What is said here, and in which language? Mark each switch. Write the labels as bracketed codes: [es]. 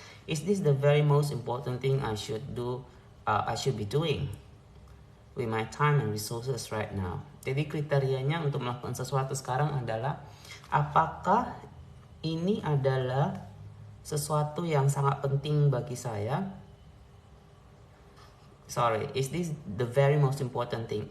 [en] Is this the very most important thing I should be doing with my time and resources right now? [id] Jadi kriterianya untuk melakukan sesuatu sekarang adalah, apakah ini adalah sesuatu yang sangat penting bagi saya? [en] Is this the very most important thing?